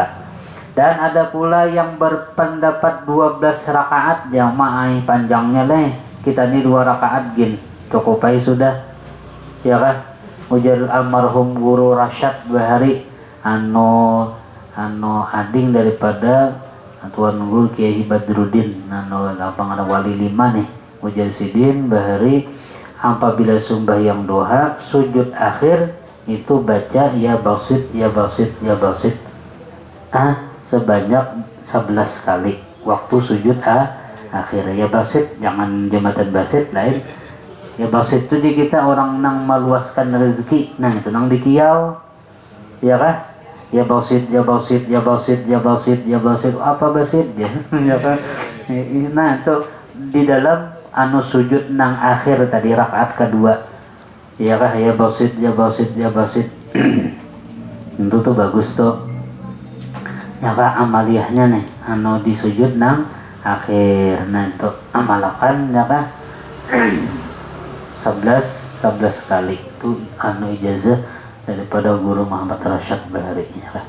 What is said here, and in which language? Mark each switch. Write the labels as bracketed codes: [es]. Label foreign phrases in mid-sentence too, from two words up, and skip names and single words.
[bjn] Dan ada pula yang berpendapat 12 rakaat jamaah panjangnya leh kita ini 2 rakaat gin cukupai sudah ya kan ujar almarhum guru Rasyad Bahari ano ading daripada Tuan Guru Kiai Badruddin lapang ada wali 5 nih ujar Sidin Bahari apabila sembahyang doha sujud akhir itu baca [ar] يا باسط يا باسط يا باسط [bjn] sebanyak 11 kali waktu sujud akhir [ar] يا باسط [bjn] jangan jembatan basit lain [ar] يا باسط [bjn] itu di kita orang nang meluaskan rezeki itu nang dikiau ya kan ya [ar] باسط يا باسط يا باسط يا باسط يا باسط [bjn] apa basit ya ya kan nah itu di dalam sujud nang akhir tadi rakaat kedua ya kah [ar] يا باسط يا باسط يا باسط [bjn] itu tuh bagus tuh ya kah amaliyahnya nih di sujud nang akhir nah itu amalakan ya kah 11 kali itu ijazah daripada Guru Muhammad Rasyad Bahari ya kah.